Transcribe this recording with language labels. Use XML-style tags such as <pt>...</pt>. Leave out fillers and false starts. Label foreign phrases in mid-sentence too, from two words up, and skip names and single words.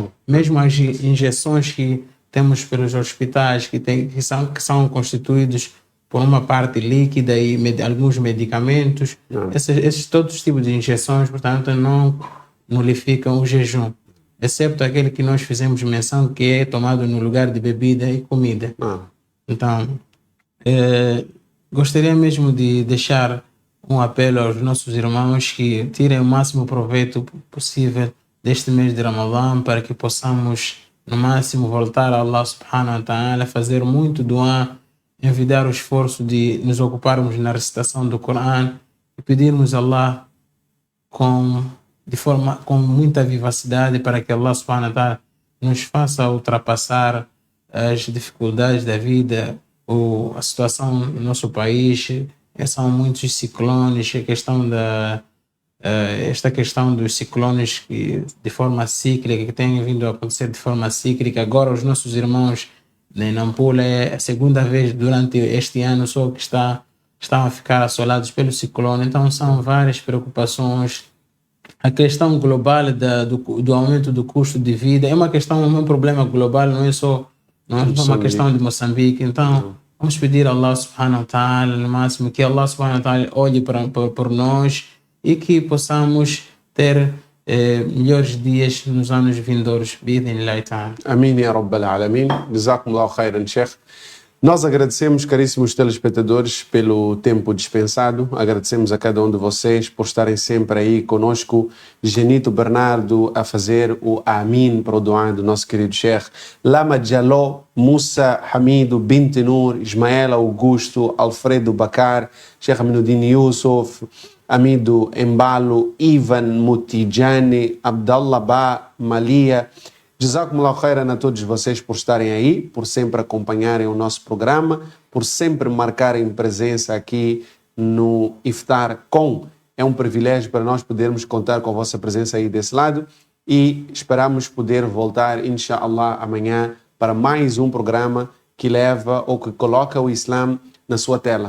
<pt>Mesmo as injeções que temos pelos hospitais, que são constituídos por uma parte líquida e alguns medicamentos, todos os tipos de injeções, portanto, não nulificam o jejum, exceto aquele que nós fizemos menção, que é tomado no lugar de bebida e comida. Então, gostaria mesmo de deixar um apelo aos nossos irmãos que tirem o máximo proveito possível deste mês de Ramadã, para que possamos, no máximo, voltar a Allah</pt> <ar>سبحانه وتعالى,</ar> <pt>fazer muito dua, envidar o esforço de nos ocuparmos na recitação do Coran e pedirmos a Allah com muita vivacidade, para que Allah</pt> <ar>سبحانه وتعالى</ar> <pt>nos faça ultrapassar as dificuldades da vida ou a situação no nosso país. São muitos ciclones, esta questão dos ciclones de forma cíclica, que têm vindo a acontecer de forma cíclica. Agora os nossos irmãos em Nampula, é a segunda vez durante este ano só que estão a ficar assolados pelo ciclone. Então são várias preocupações. A questão global do aumento do custo de vida é um problema global, não é só uma questão de Moçambique. Então vamos pedir a Allah</pt> <ar>سبحانه وتعالى,</ar> <pt>no máximo, que Allah</pt> <ar>سبحانه وتعالى</ar> <pt>olhe por nós e que possamos ter melhores dias nos anos vindouros.</pt> <ar>بإذن الله تعالى. Amém, يا رب العالمين. جزاكم الله خيرا, Sheikh.</ar> <pt>Nós agradecemos, caríssimos telespectadores, pelo tempo dispensado. Agradecemos a cada um de vocês por estarem sempre aí conosco. Genito Bernardo a fazer o Amin para o doa do nosso querido Sheikh. Lama Jaló, Musa Hamido, Binti Nur, Ismael Augusto, Alfredo Bakar, Sheikh Aminuddin Yusuf, Amido Embalo, Ivan Mutijani, Abdallah Ba, Malia.</pt> <ar>جزاكم الله خيرا</ar> <pt>a todos vocês por estarem aí, por sempre acompanharem o nosso programa, por sempre marcarem presença aqui no Iftar Com. É um privilégio para nós podermos contar com a vossa presença aí desse lado e esperamos poder voltar, inshallah, amanhã para mais um programa que leva ou que coloca o Islã na sua tela.</pt>